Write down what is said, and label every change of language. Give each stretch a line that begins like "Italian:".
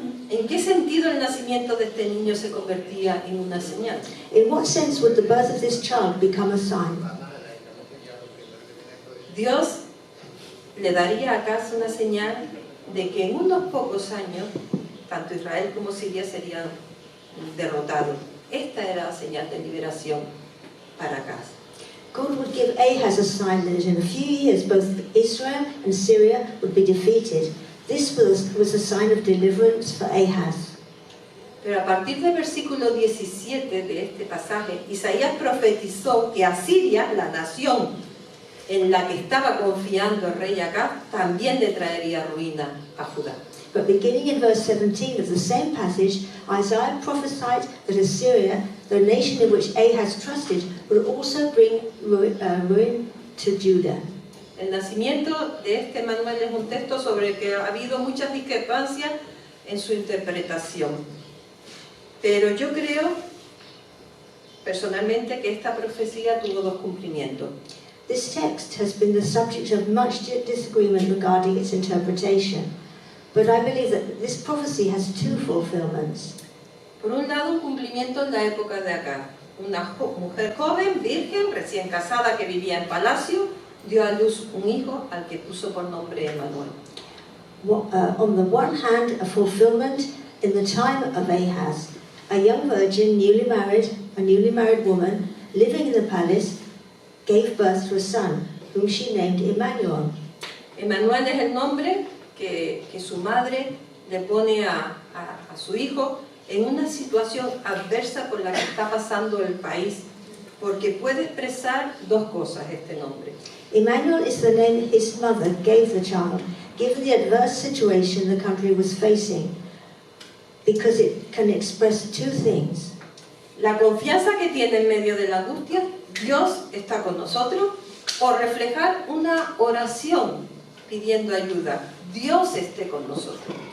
Spanish: ¿En qué sentido el nacimiento de este niño se convertía en una señal?
English: In what sense would the birth of this child become a sign?
Spanish: Dios le daría acaso una señal de que en unos pocos años, tanto Israel como Siria serían derrotados. Esta era la señal de liberación para acá.
English: God would give Ahaz a sign that in a few years both Israel and Syria would be defeated. This was a sign of deliverance for Ahaz.
Spanish: Pero a partir del versículo 17 de este pasaje, Isaías profetizó que Asiria, la nación en la que estaba confiando el rey Acab, también le traería ruina a Judá.
English: But beginning in verse 17 of the same passage, Isaiah prophesied that Assyria, the nation in which Ahaz trusted, would also bring ruin to Judah.
Spanish: El nacimiento de este manual es un texto sobre el que ha habido muchas discrepancias en su interpretación. Pero yo creo, personalmente, que esta profecía tuvo dos cumplimientos.
English: This text has been the subject of much disagreement regarding its interpretation, but I believe that this prophecy has two fulfillments.
Spanish: Por un lado, un cumplimiento en la época de Acab. Una mujer joven, virgen, recién casada, que vivía en palacio, dio a luz un hijo al que puso por nombre Emmanuel.
English: On the one hand, a fulfillment in the time of Ahaz. A young virgin, a newly married woman, living in the palace, gave birth to a son, whom she named Emmanuel.
Spanish: Emmanuel es el nombre que su madre le pone a su hijo en una situación adversa por la que está pasando el país, porque puede expresar dos cosas este nombre.
English: Emmanuel is the name his mother gave the child, given the adverse situation the country was facing, because it can express two things.
Spanish: La confianza que tiene en medio de la angustia, Dios está con nosotros, o reflejar una oración pidiendo ayuda, Dios esté con nosotros.